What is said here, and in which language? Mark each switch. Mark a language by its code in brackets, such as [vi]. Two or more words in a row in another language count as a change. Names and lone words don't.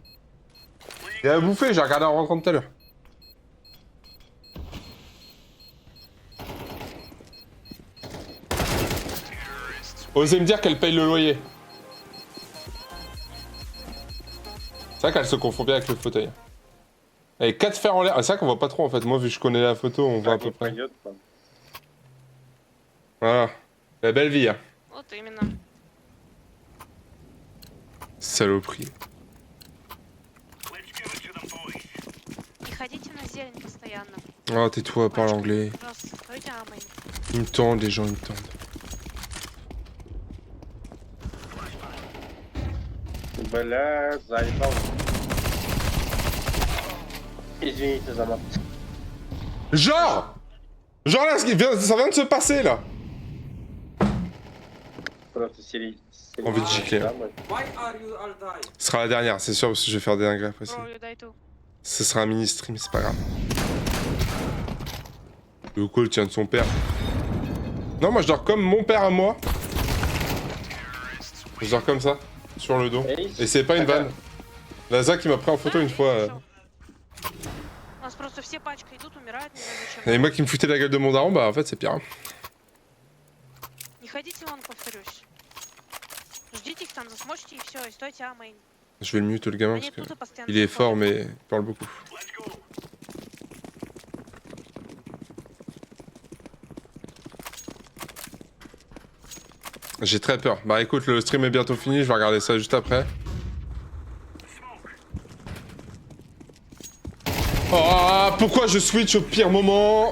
[fr] T'es à bouffer, j'ai regardé en rentrant tout à l'heure. Osez me dire qu'elle paye le loyer. C'est vrai qu'elle se confond bien avec le fauteuil. Et 4 fers en l'air. Ah, c'est vrai qu'on voit pas trop en fait. Moi, vu que je connais la photo, on voit à peu près. Voilà. La belle vie, hein. [ru] Вот именно. [fr] Saloperie. [ru] Не ходите на зелень постоянно. [fr] Oh, tais-toi, parle anglais. [ru] Просто стойте, а, main. [fr] Ils me tendent, les gens, ils me tendent. [ru] Бля, заебал. Извините за мат. [fr] Genre là, ça vient de se passer, là. [ru] Просто сели. [fr] Envie de gicler. [en] Why are you all die? [fr] Ce sera la dernière, c'est sûr, parce que je vais faire des dingueries après ça. [en] Bro, you die too. [fr] Ce sera un mini-stream, c'est pas grave. Le call tient de son père. Non, moi je dors comme mon père à moi. Je dors comme ça, sur le dos. Et c'est pas une vanne. Lazak qui m'a pris en photo une fois. [ru] У нас просто все пачкой идут, умирают, не знаю зачем. [fr] Et moi qui me foutais la gueule de mon daron, bah en fait c'est pire. Hein. [ru] Не ходите вон, повторюсь. Ждите их там, засмотрите и все, и стойте, а, main. [fr] Je vais le mute le gamin [ru] Они [fr] parce que [ru] тут и постоянно. [fr] il est fort mais il parle beaucoup. J'ai très peur. Bah écoute, le stream est bientôt fini, je vais regarder ça juste après. Oh, pourquoi je switch au pire moment?